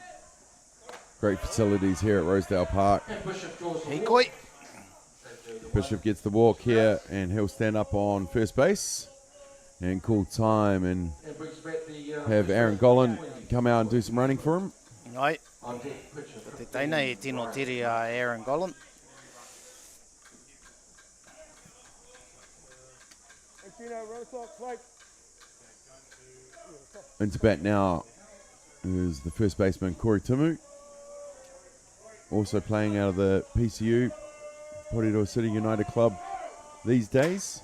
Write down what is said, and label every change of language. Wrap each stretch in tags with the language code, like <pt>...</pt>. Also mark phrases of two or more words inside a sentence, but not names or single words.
<en>Great facilities here at Rosedale Park. Hikoi. Bishop gets the walk here and he'll stand up on first base and call time and have Aaron Gollan come out and do some running for him. Right.</en> <mi>Te teina e tino tiri a Aaron Gollan.</mi> <en>Into bat now is the first baseman Corey Timu, also playing out of the PCU, Porirua City United club these days.</en>